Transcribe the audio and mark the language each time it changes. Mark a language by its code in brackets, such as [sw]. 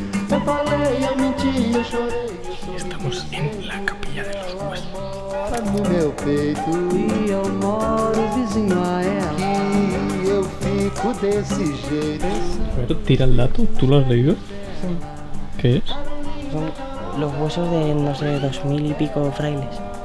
[pt] Eu falei, eu menti, eu chorei. [es] Estamos en la capilla de los huesos. [pt] No meu peito e eu moro vizinho a ela. E eu fico desse jeito. [es] Pero tira el dato, ¿tú lo has leído? Sí. ¿Qué es? Son los huesos de, no sé, 2000 y pico frailes.